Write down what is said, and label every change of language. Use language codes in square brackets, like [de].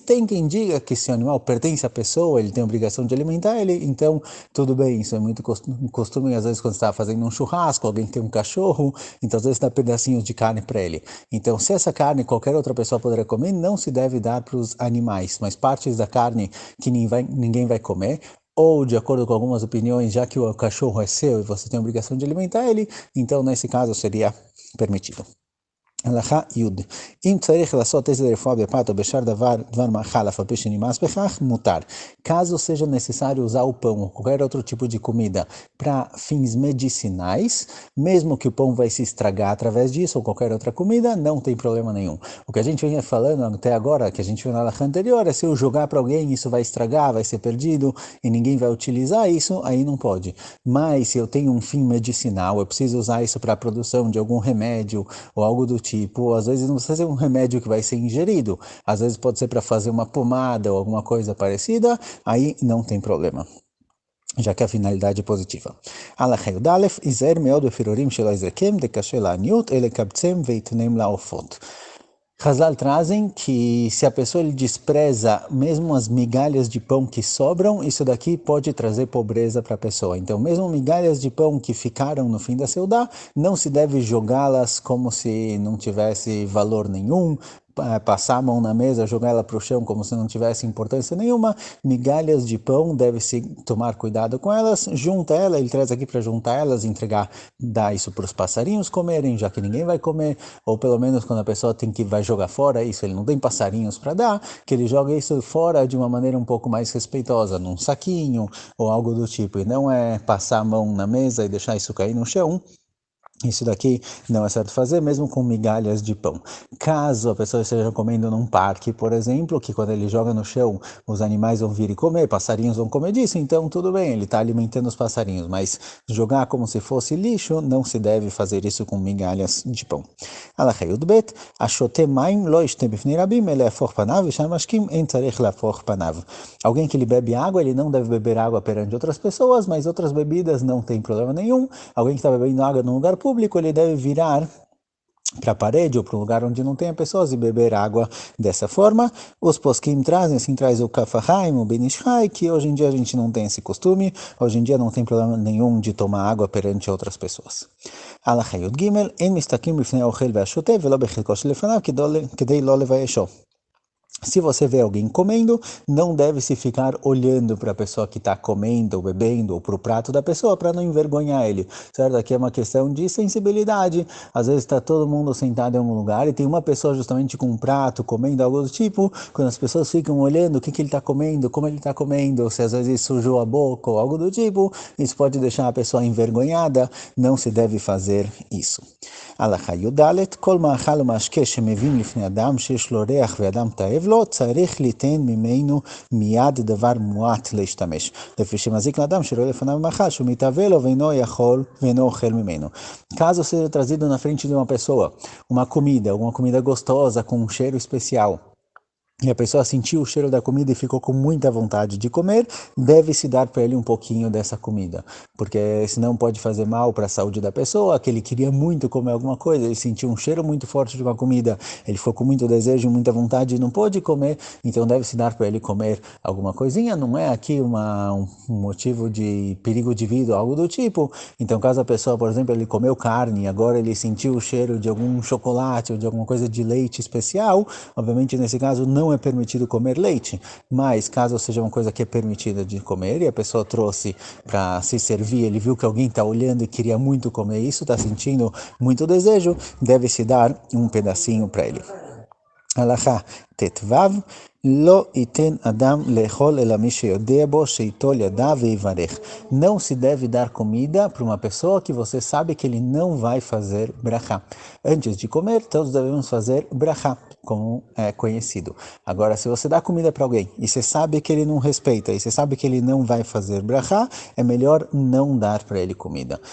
[pt] Tem quem diga que se o animal pertence à pessoa, ele tem a obrigação de alimentar ele, então tudo bem, isso é muito costume, às vezes quando você está fazendo um churrasco, alguém tem um cachorro, então às vezes dá pedacinhos de carne para ele. Então se essa carne qualquer outra pessoa poderia comer, não se deve dar para os animais, mas partes da carne que ninguém vai comer, ou de acordo com algumas opiniões, já que o cachorro é seu e você tem a obrigação de alimentar ele, então nesse caso seria permitido. [he] הלכה י' אם צריך לעשות איזה רפואה בפת או בשאר דבר מאכל אף על פי שנמאס בכך, מותר. [pt] Caso seja necessário usar o pão ou qualquer outro tipo de comida para fins medicinais, mesmo que o pão vai se estragar através disso ou qualquer outra comida, não tem problema nenhum. O que a gente vinha falando até agora, que a gente viu na halakha anterior, é se eu jogar para alguém, isso vai estragar, vai ser perdido e ninguém vai utilizar isso, aí não pode. Mas se eu tenho um fim medicinal, eu preciso usar isso para a produção de algum remédio ou algo do tipo, às vezes não precisa ser um remédio que vai ser ingerido, às vezes pode ser para fazer uma pomada ou alguma coisa parecida, aí não tem problema, já que a finalidade é positiva. [he] הלכה י"א, היזהר מאוד בפירורים שלא יזרקם, דקשה לעניות, אלה קבצם ויתנם לעופות. [pt] Hazal trazem que se a pessoa ele despreza mesmo as migalhas de pão que sobram, isso daqui pode trazer pobreza para a pessoa. Então, mesmo migalhas de pão que ficaram no fim da seudá, não se deve jogá-las como se não tivesse valor nenhum, passar a mão na mesa, jogar ela para o chão como se não tivesse importância nenhuma. Migalhas de pão, deve-se tomar cuidado com elas. Junta ela, ele traz aqui para juntar elas, entregar, dar isso para os passarinhos comerem, já que ninguém vai comer, ou pelo menos quando a pessoa vai jogar fora isso, ele não tem passarinhos para dar, que ele joga isso fora de uma maneira um pouco mais respeitosa, num saquinho ou algo do tipo, e não é passar a mão na mesa e deixar isso cair no chão. Isso daqui não é certo fazer, mesmo com migalhas de pão. Caso a pessoa esteja comendo num parque, por exemplo, que quando ele joga no chão, os animais vão vir e comer, passarinhos vão comer disso, então tudo bem, ele está alimentando os passarinhos, mas jogar como se fosse lixo, não se deve fazer isso com migalhas de pão. [he] הלכה י"ב, השותה מים לא ישתה בפני רבים, אלא יהפוך פניו, ושאר משקים אין צריך להפוך פניו. [pt] Alguém que ele bebe água, ele não deve beber água perante outras pessoas, mas outras bebidas não tem problema nenhum. Alguém que está bebendo água num lugar público, ele deve virar para a parede ou para um lugar onde não tenha pessoas e beber água dessa forma. Os poskim trazem, assim traz o Kaf HaChaim, o Ben Ish Chai, que hoje em dia a gente não tem esse costume, hoje em dia não tem problema nenhum de tomar água perante outras pessoas. [he] הלכה י"ג, אין מסתכלים בפני האוכל והשותה ולא בחלקו שלפניו כדי לא לביישו. [pt] Se você vê alguém comendo, não deve se ficar olhando para a pessoa que está comendo, ou bebendo, ou para o prato da pessoa, para não envergonhar ele, certo? Aqui é uma questão de sensibilidade. Às vezes está todo mundo sentado em um lugar e tem uma pessoa justamente com um prato, comendo algo do tipo, quando as pessoas ficam olhando o que ele está comendo, como ele está comendo, se às vezes sujou a boca ou algo do tipo, isso pode deixar a pessoa envergonhada, não se deve fazer isso. [he] הלכה י"ד, כל מאכל ומשקה שמביאים לפני אדם שיש לו ריח ואדם תאב לו, צריך ליתן ממנו מיד דבר מועט להשתמש. לפי שמזיק לאדם שרואה לפניו מאכל שהוא מתאווה לו ואינו יכול ואינו אוכל ממנו. [pt] Caso seja trazido na frente de uma pessoa uma comida gostosa com um cheiro especial, e a pessoa sentiu o cheiro da comida e ficou com muita vontade de comer, deve-se dar para ele um pouquinho dessa comida, porque senão pode fazer mal para a saúde da pessoa, que ele queria muito comer alguma coisa, ele sentiu um cheiro muito forte de uma comida, ele ficou com muito desejo, muita vontade e não pôde comer, então deve-se dar para ele comer alguma coisinha, não é aqui um motivo de perigo de vida ou algo do tipo. Então caso a pessoa, por exemplo, ele comeu carne e agora ele sentiu o cheiro de algum chocolate ou de alguma coisa de leite especial, obviamente nesse caso não é permitido comer leite, mas caso seja uma coisa que é permitida de comer e a pessoa trouxe para se servir, ele viu que alguém está olhando e queria muito comer isso, está sentindo muito desejo, deve-se dar um pedacinho para ele. [he] הלכה ט"ו, לא ייתן אדם לאכול אלא מי שיודע בו שייטול ידיו ויברך. [pt] Não se deve dar comida para uma pessoa que você sabe que ele não vai fazer brachá. Antes de comer, todos devemos fazer brachá, como é conhecido. Agora, se você dá comida para alguém e você sabe que ele não respeita, e você sabe que ele não vai fazer brachá, é melhor não dar para ele comida.